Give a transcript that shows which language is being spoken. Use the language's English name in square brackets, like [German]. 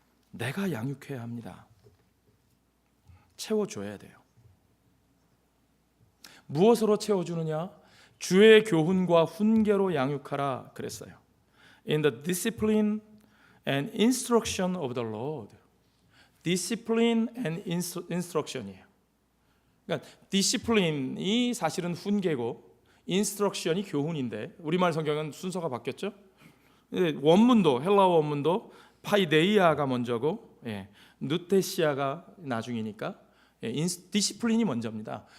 [Korean] 내가 양육해야 합니다. 채워줘야 돼요. 무엇으로 채워주느냐? 주의 교훈과 훈계로 양육하라 그랬어요. [English] In the discipline and instruction of the Lord. Discipline and instruction이에요. [Korean] 그러니까 discipline이 사실은 훈계고 instruction이 교훈인데 우리말 성경은 순서가 바뀌었죠. 원문도 헬라어 원문도 파이데이아가 먼저고 누테시아가 나중이니까 디시플린이 먼저입니다.